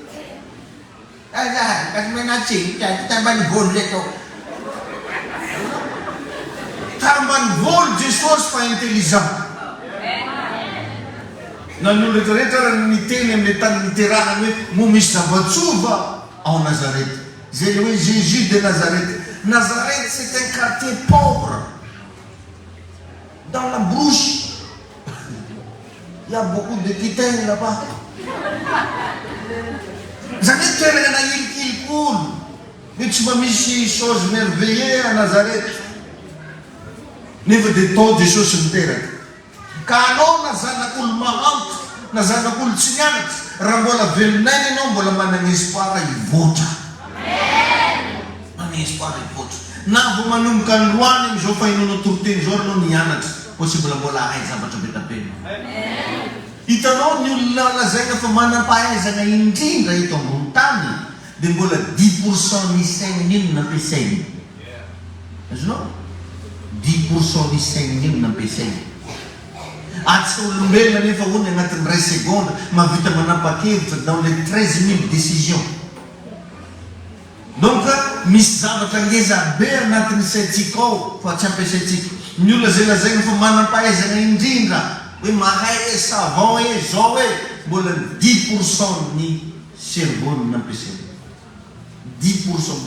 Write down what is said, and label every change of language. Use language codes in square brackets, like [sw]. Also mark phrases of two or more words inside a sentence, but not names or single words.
[mg] Kasi menatsing, tambany volo leto. Tambany volo Jesosy fa intelligent. Na ny rehetrarehetra raha niteny amin'ny tany niterahany hoe mo misy zava-tsova ao Nazareth. Zay le hoe Jésus de Nazareth. [fr] Nazareth c'est un quartier pauvre. Dans la brousse. Il y a beaucoup de quitaines là-bas. [mg] Zany hoe toerana na ilikolo. Hoe tsy mba misy [fr] chose merveilleux à Nazareth. [mg] Nefa dia tao Jesosy miteraka. Ka anao na zanak'olo mahanto, na zanak'olo tsy nianatra, raha mbola velonaina ianao mbola manana espoir hivoatra. Manana espoir hivoatra. Na vo manomboka ny loany amin'izao fahinonao toroteny zao anao nianatra, possible mbola hay zavatra be tapena. Hitanao ny olona lazaina fa manam-pahaizana indrindra eto ambony tany, dia mbola 10% ny sainy ino nampiasainy. Azonao? 10% ny sainy ino nampiasainy. Atsika olombelona nefa hony agnatin'ny ray seconde mavita manapa-kevitra [fr] dans les 13 000 décisions. [mg] Donc misy zavatra ngeza be anatin'ny saintsika ao fa tsy ampiasaintsika. Ny olona zay lazaina fa manam-pahaizana indrindra hoe mahay e savant e zao e, mbola 10% ny cerveau nampiasaina. 10%.